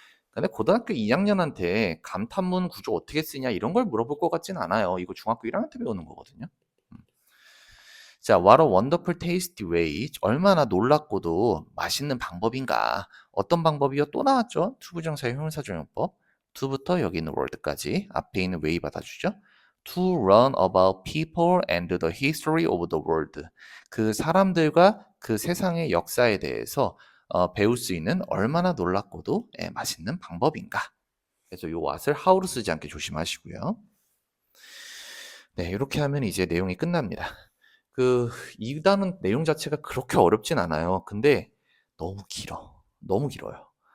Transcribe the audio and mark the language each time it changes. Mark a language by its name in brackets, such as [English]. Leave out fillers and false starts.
[Korean] 근데 고등학교 2학년한테 감탄문 구조 어떻게 쓰냐 이런 걸 물어볼 것 같진 않아요. 이거 중학교 1학년 때 배우는 거거든요. [English] 자, what a wonderful tasty way. [Korean] 얼마나 놀랍고도 맛있는 방법인가. 어떤 방법이요? 또 나왔죠? 투부정사의 형용사조용법. to부터 여기 있는 word까지 앞에 있는 way 받아주죠. [English] To learn about people and the history of the world. [Korean] 그 사람들과 그 세상의 역사에 대해서 배울 수 있는 얼마나 놀랍고도 맛있는 방법인가. 그래서 요 what을 how로 쓰지 않게 조심하시고요. 네, 이렇게 하면 이제 내용이 끝납니다. 이 단원 내용 자체가 그렇게 어렵진 않아요. 근데 너무 길어. 너무 길어요.